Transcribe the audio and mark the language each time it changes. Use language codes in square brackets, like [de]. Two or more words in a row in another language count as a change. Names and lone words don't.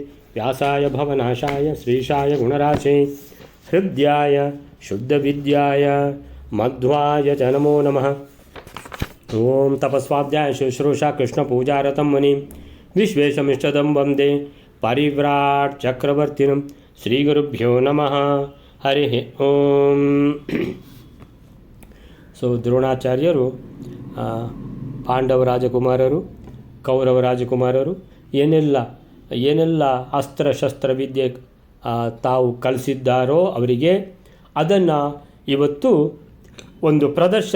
[sa] व्यासाय भवनाशाय श्रीशाय गुणराशे हृद्याय शुद्धविद्याय मध्वाय च नमो नमः। ओं तपस्वाध्याय शुश्रूषा कृष्णपूजारतं मुनिं विश्वेशमिष्टदं वन्दे परिव्राट् चक्रवर्तिनं श्रीगुरुभ्यो नमः। हरिः ओಂ। [kn] ದ್ರೋಣಾಚಾರ್ಯರು ಪಾಂಡವ ರಾಜಕುಮಾರರು ಕೌರವ ರಾಜಕುಮಾರರು ಏನೆಲ್ಲ ಅಸ್ತ್ರಶಸ್ತ್ರ ವಿದ್ಯೆ ತಾವು ಕಲಿಸಿದ್ದಾರೋ ಅವರಿಗೆ ಅದನ್ನು ಇವತ್ತು ಒಂದು ಪ್ರದರ್ಶನ